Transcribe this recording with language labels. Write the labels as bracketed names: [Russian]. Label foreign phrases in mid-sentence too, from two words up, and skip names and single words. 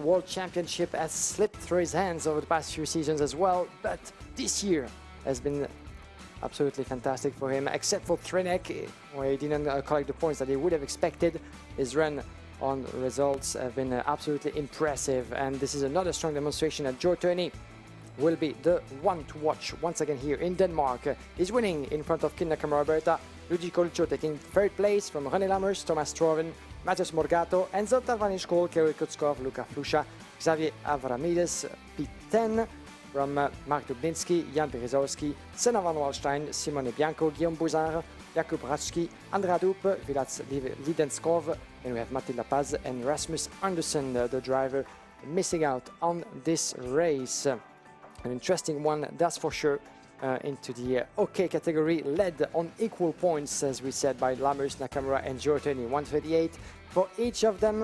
[English] World Championship has slipped through his hands over the past few seasons as well, but this year has been absolutely fantastic for him, except for Trinec, where he didn't collect the points that he would have expected. His run on results have been absolutely impressive, and this is another strong demonstration that Joe Turney will be the one to watch once again here in Denmark. He's winning in front of Kin Nakamura Berta, Luigi Coluccio taking third place from René Lammers, Thomas Stroven, Matheus Morgato, Enzo Tarvanishkol, Kirill Kutskov, Luca Flusha, Xavier Avramides, P10 from Mark Dubninski, Jan Berezowski, Senna van Wallstein, Simone Bianco, Guillaume Bouzard, Jakub Radzki, Andrea Dup, Vilas Lidenskov, and we have Matilda Paz and Rasmus Andersen, the driver, missing out on this race. An interesting one, that's for sure, into the OK category, led on equal points, as we said, by Lammers, Nakamura and Joe Turney, 138 for each of them.